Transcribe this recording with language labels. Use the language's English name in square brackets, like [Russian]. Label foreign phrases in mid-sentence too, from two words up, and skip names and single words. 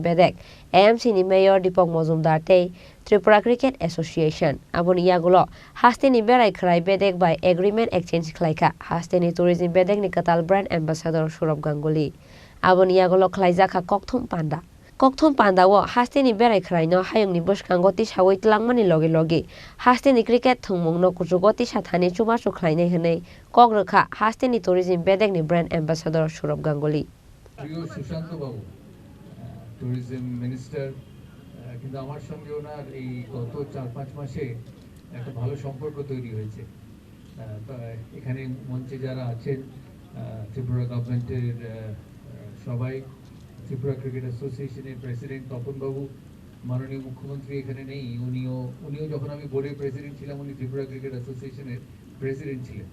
[Kok Borok] Bedek AMC ni mayor Dipok Mojumdar tei Tripura Cricket Association aboni yagulo Hasteni berai khrai Bedek [English] by agreement exchange [Kok Borok] Khlaikha Hasteni tourism Bedekni ktal [English] brand ambassador [Kok Borok] Sourav Ganguly aboni yagulo khlaijaka kokthum panda wo Hasteni berai khrai no hayungni Bwsakngo tisawai tlangmani logi Hasteni cricket thungmungno kuchugo tisathani chubasu khlainai hwnei kogrokha Hasteni tourism Bedekni [English] brand ambassador [Kok Borok] Sourav Ganguly [Bangla] প্রিয় সুশান্ত বাবু [English] tourism minister [Bangla] কিন্তু আমার সঙ্গে ওনার এই গত 4-5 মাসে একটা ভালো সম্পর্ক তৈরি হয়েছে। এখানে মঞ্চে যারা আছেন ত্রিপুরা গভর্নমেন্টের সবাই, ত্রিপুরা ক্রিকেট অ্যাসোসিয়েশনের প্রেসিডেন্ট তপন বাবু, মাননীয় মুখ্যমন্ত্রী এখানে নেই, উনিও যখন আমি বোর্ডের প্রেসিডেন্ট ছিলাম উনি ত্রিপুরা ক্রিকেট অ্যাসোসিয়েশনের প্রেসিডেন্ট ছিলেন।